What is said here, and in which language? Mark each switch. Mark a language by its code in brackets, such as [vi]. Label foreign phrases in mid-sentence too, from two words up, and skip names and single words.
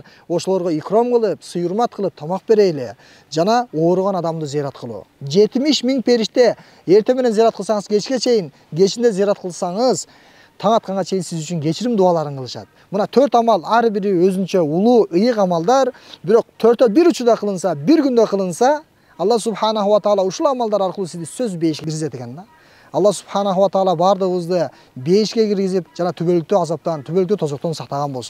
[ky] Ошолорго икром кылып, сый-урмат кылып тамак берейли. Жана ооруган адамды зиярат кылуу. 70 миң периште эртең менен зиярат кылсаңыз кечке чейин, кечинде зиярат кылсаңыз, таң атканга чейин сиз үчүн кечирим дуаларын кылышат. Мына 4 амал, ар бири өзүнчө улуу, ыйык амалдар, бирок 4тө бир учурда кылынса, bir күндө кылынса, [ar] الله سبحانه وتعالى [ky] ушул амалдар аркылуу сизди сөз бейишке киргизет экен да. [ar] الله سبحانه وتعالى [ky] бардыгыбызды бейишке киргизип, жана түбөлүктүү азаптан, түбөлүктүү тозоктон сактаган болсун.